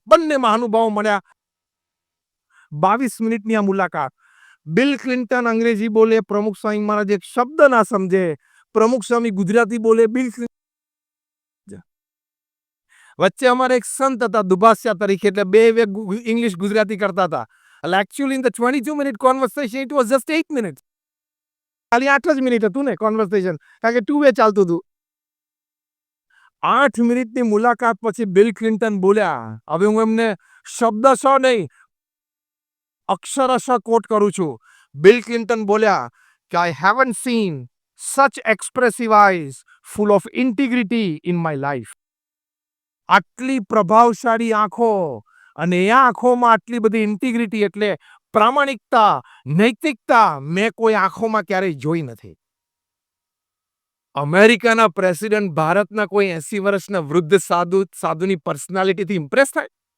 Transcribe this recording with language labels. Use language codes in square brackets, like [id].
[gu] બંને મહાનુભાવો મળ્યા. 22 મિનિટની આ મુલાકાત. બિલ ક્લિન્ટન અંગ્રેજી બોલે, પ્રમુખ સ્વામી મહારાજ એક શબ્દ ના સમજે. પ્રમુખ સ્વામી ગુજરાતી બોલે, બિલ વચ્ચે અમારે એક સંત હતા દુભાષ્યા તરીકે, એટલે બે ઇંગ્લિશ ગુજરાતી કરતા હતા. [en] Actually in the 22-minute conversation it was just 8 minutes. [gu] ખાલી 8 જ મિનિટ હતું ને કોન્વર્સેશન, કારણ કે 2 વે ચાલતું હતું. 8 મિનિટની મુલાકાત પછી બિલ ક્લિન્ટન બોલ્યા. હવે હું એમને શબ્દશઃ નહીં, અક્ષરશઃ કોટ કરું છું. બિલ ક્લિન્ટન બોલ્યા કે [en] I haven't seen such expressive eyes full of integrity in my life. [gu] આટલી પ્રભાવશાળી આંખો અને એ આંખોમાં આટલી બધી ઇન્ટિગ્રિટી એટલે પ્રામાણિકતા, નૈતિકતા મેં કોઈ આંખોમાં ક્યારેય જોઈ નથી. અમેરિકાના પ્રેસિડેન્ટ ભારતના કોઈ 80 વર્ષના વૃદ્ધ સાધુની પર્સનાલિટીથી ઇમ્પ્રેસ થાય?